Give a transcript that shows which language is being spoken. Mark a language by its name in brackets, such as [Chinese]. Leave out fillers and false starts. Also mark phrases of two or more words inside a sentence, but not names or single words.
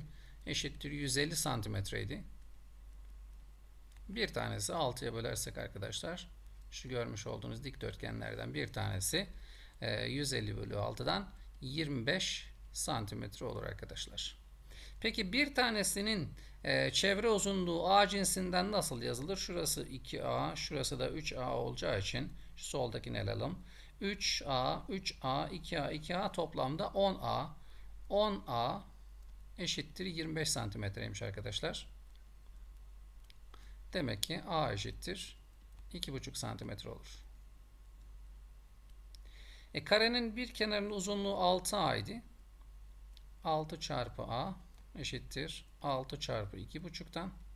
[Turkish] Eşittir 150 santimetreydi. Bir tanesi 6'ya bölersek arkadaşlar şu görmüş olduğunuz dikdörtgenlerden bir tanesi 150 bölü 6'dan 25 santimetre olur arkadaşlar. Peki bir tanesinin çevre uzunluğu A cinsinden nasıl yazılır? Şurası 2A, şurası da 3A olacağı için şu soldakini alalım. 3A, 3A, 2A, 2A toplamda 10A. 10A eşittir 25 santimetreymiş arkadaşlar. Demek ki A eşittir 2,5 santimetre olur. Karenin bir kenarının uzunluğu 6A idi. 6 çarpı A eşittir 6 çarpı 2,5'tan.